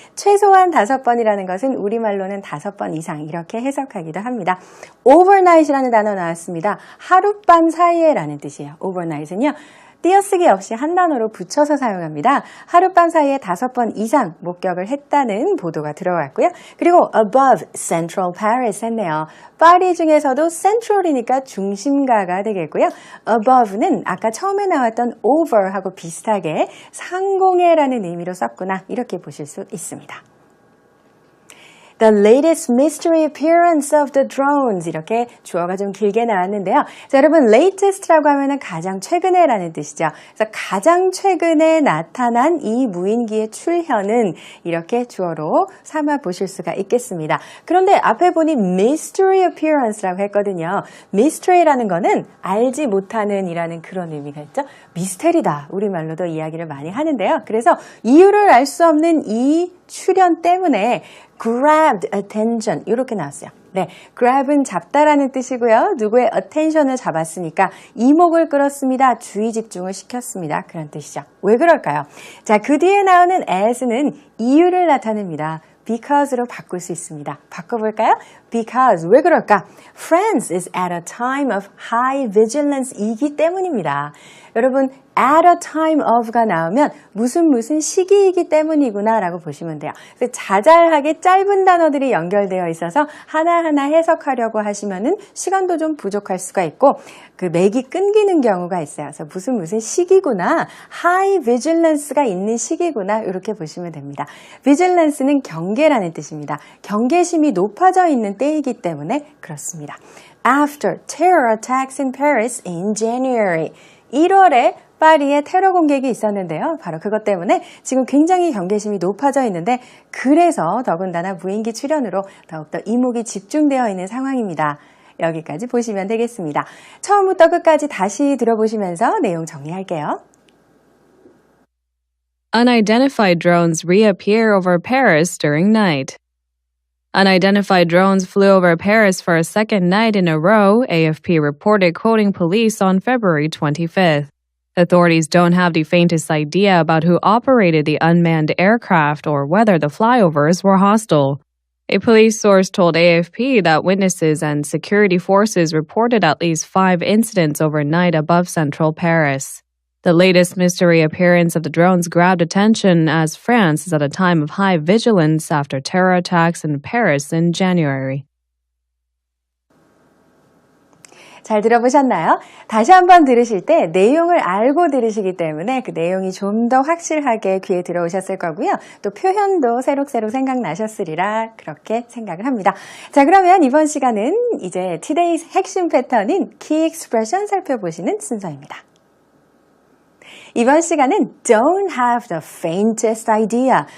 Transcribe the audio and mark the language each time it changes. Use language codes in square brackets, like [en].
[ko] 최소한 5번이라는 것은 우리말로는 5번 이상 이렇게 해석하기도 합니다. overnight이라는 단어 나왔습니다. 하룻밤 사이에라는 뜻이에요. overnight은요. 띄어쓰기 없이 한 단어로 붙여서 사용합니다. 하룻밤 사이에 5번 이상 목격을 했다는 보도가 들어왔고요. 그리고 [en] above Central Paris [ko] 했네요. 파리 중에서도 central이니까 중심가가 되겠고요. above는 아까 처음에 나왔던 over하고 비슷하게 상공에라는 의미로 썼구나 이렇게 보실 수 있습니다. [en] The latest mystery appearance of the drones [ko] 이렇게 주어가 좀 길게 나왔는데요. 자, 여러분 latest라고 하면은 가장 최근에라는 뜻이죠. 그래서 가장 최근에 나타난 이 무인기의 출현은 이렇게 주어로 삼아 보실 수가 있겠습니다. 그런데 앞에 보니 mystery appearance라고 했거든요. mystery라는 거는 알지 못하는 이라는 그런 의미가 있죠. 미스테리다. 우리말로도 이야기를 많이 하는데요. 그래서 이유를 알 수 없는 이 출현 때문에 [en] grabbed attention [ko] 이렇게 나왔어요. 네, grab은 잡다라는 뜻이고요. 누구의 attention을 잡았으니까 이목을 끌었습니다. 주의 집중을 시켰습니다. 그런 뜻이죠. 왜 그럴까요? 자, 그 뒤에 나오는 as는 이유를 나타냅니다. because로 바꿀 수 있습니다. 바꿔볼까요? Because. 왜 그럴까? [en] France is at a time of high vigilance [ko] 이기 때문입니다. 여러분, [en] at a time of [ko] 가 나오면 무슨 시기이기 때문이구나 라고 보시면 돼요. 그래서 자잘하게 짧은 단어들이 연결되어 있어서 하나하나 해석하려고 하시면은 시간도 좀 부족할 수가 있고 그 맥이 끊기는 경우가 있어요. 그래서 무슨 시기구나, [en] high vigilance [ko] 가 있는 시기구나 이렇게 보시면 됩니다. vigilance는 경계라는 뜻입니다. 경계심이 높아져 있는 때이기 때문에 그렇습니다. [en] After terror attacks in Paris in January [ko] 1월에 파리에 테러 공격이 있었는데요. 바로 그것 때문에 지금 굉장히 경계심이 높아져 있는데 그래서 더군다나 무인기 출현으로 더욱더 이목이 집중되어 있는 상황입니다. 여기까지 보시면 되겠습니다. 처음부터 끝까지 다시 들어보시면서 내용 정리할게요. [en] Unidentified drones reappear over Paris during night. Unidentified drones flew over Paris for a second night in a row, AFP reported, quoting police on February 25th. Authorities don't have the faintest idea about who operated the unmanned aircraft or whether the flyovers were hostile. A police source told AFP that witnesses and security forces reported at least 5 incidents overnight above central Paris. The latest mystery appearance of the drones grabbed attention as France is at a time of high vigilance after terror attacks in Paris in January. [ko] 잘 들어보셨나요? 다시 한번 들으실 때 내용을 알고 들으시기 때문에 그 내용이 좀 더 확실하게 귀에 들어오셨을 거고요. 또 표현도 새록새록 생각나셨으리라 그렇게 생각을 합니다. 자, 그러면 이번 시간은 이제 [en] today's [ko] 핵심 패턴인 [en] key expression [ko] 살펴보시는 순서입니다. 이번 시간은 [en] don't have the faintest idea.